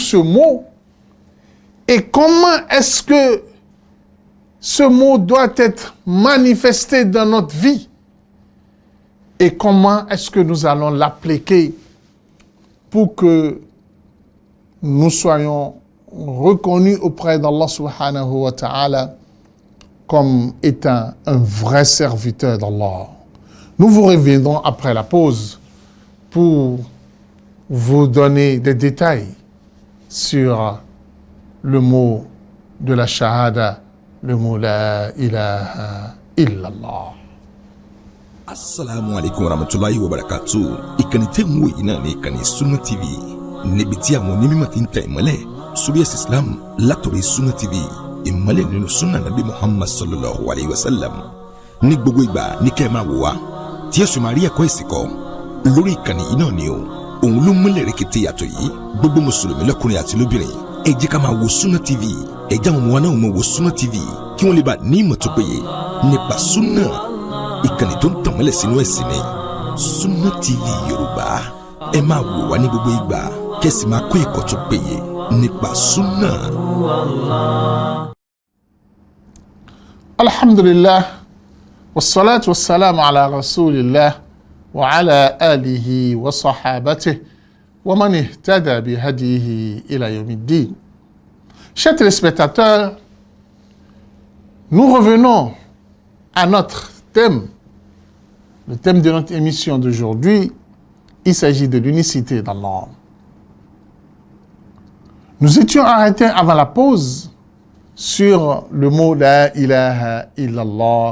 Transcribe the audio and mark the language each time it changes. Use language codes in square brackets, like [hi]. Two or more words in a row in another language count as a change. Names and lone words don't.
[fr] ce mot et comment est-ce que ce mot doit être manifesté dans notre vie et comment est-ce que nous allons l'appliquer pour que nous soyons reconnus auprès d'Allah [ar] سبحانه وتعالى [fr] comme étant un vrai serviteur d'Allah. Nous vous reviendrons après la pause pour vous donner des détails sur le mot de la shahada, le mot [ar] لا إله إلا الله. السلام عليكم ورحمة الله وبركاته. [yo] Ìkànnì tẹ́ ń wò yìí náà ní ìkànnì Sunna TV. Níbi tí àwọn onímọ̀ ti ń tẹ ìmọ́lẹ̀ sórí ẹ̀sìn Islam látọ̀rí Sunna TV. Ìmọ́lẹ̀ nínú Sunna Nabi Muhammad [ar] صلى الله عليه وسلم. [yo] Ní gbogbo ìgbà ní kẹ́ ẹ máa wò wá tí ẹ sì máa rí ẹ̀kọ́ ìsìnkọ́ lórí ìkànnì yìí náà ni o. Òun ló múlẹ̀ rẹ̀kẹ̀tẹ̀ yàtọ̀ yìí. Gbogbo mùsùlùmí lọ́kùnrin àti lóbìnrin ẹ jẹ́ ká máa wo Sunna TV. Ẹ jẹ́ àwọn ọmọ wa náà máa wo Sunna TV kí wọ́n lè bá ní ìmọ̀ tó péye nípa Sunna. Ìkànnì tó ń tànmọ́lẹ̀ sínú ẹ̀sìn ni Sunna TV Yorùbá. Ẹ máa wò wá ní gbogbo ìgbà kẹ́sì máa kọ́ ẹ̀kọ́ tó péye nípa Sunna. [ar] الحمد لله والصلاة والسلام على رسول الله وعلى آله وصحابته ومن اهتدى بهديه إلى يوم الدين. [fr] Chers téléspectateurs, nous revenons à notre thème Le thème de notre émission d'aujourd'hui, il s'agit de l'unicité d'Allah. Nous étions arrêtés avant la pause sur le mot [ar] لا إله إلا الله.